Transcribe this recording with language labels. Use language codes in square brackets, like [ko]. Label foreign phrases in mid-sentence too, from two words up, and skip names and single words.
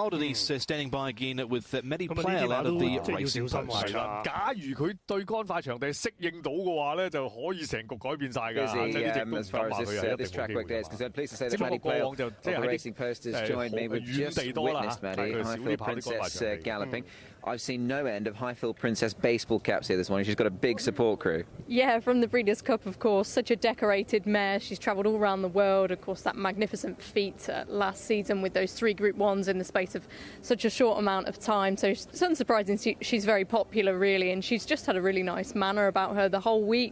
[yue] 咁啊呢啲馬都即係要小心係啦。假如佢對乾快場地適應到嘅話咧，就可以成局改變晒㗎。即係呢隻都唔敢話佢係一定冇機會。只不過過往就即係喺遠地多啦嚇，但係佢少啲跑啲乾快場地。 [en] I've seen no end of Highfield Princess baseball caps here this morning. She's got a big support crew. Yeah, from the Breeders' Cup, of course. Such a decorated mare. She's travelled all around the world. Of course, that magnificent feat last season with those 3 Group 1s in the space of such a short amount of time. So it's unsurprising she's very popular, really. And she's just had a really nice manner about her the whole week.